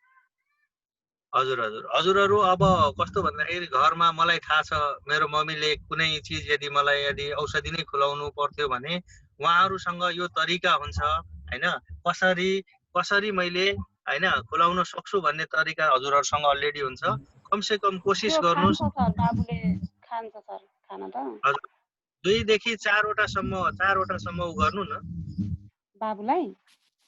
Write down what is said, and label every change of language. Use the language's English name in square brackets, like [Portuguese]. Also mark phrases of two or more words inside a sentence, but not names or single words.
[Nepali] हजुर हजुर हजुरहरू अब कस्तो भन्दाखेरि घरमा मलाई थाहा छ, मेरो मम्मीले कुनै चिज यदि औषधि नै खुलाउनु पर्थ्यो भने उहाँहरूसँग यो तरिका हुन्छ हैन, कसरी मैले हैन खुलाउन सक्छु भन्ने तरिका हजुरहरूसँग अलरेडी हुन्छ। [Hindi] कम से कम कोशिश [Nepali] त्यो गर्नुस्। खान्छ सर, बाबुले खान्छ सर खाना त। हजुर 2 देखि 4 वटासम्म उ गर्नु न। बाबुलाई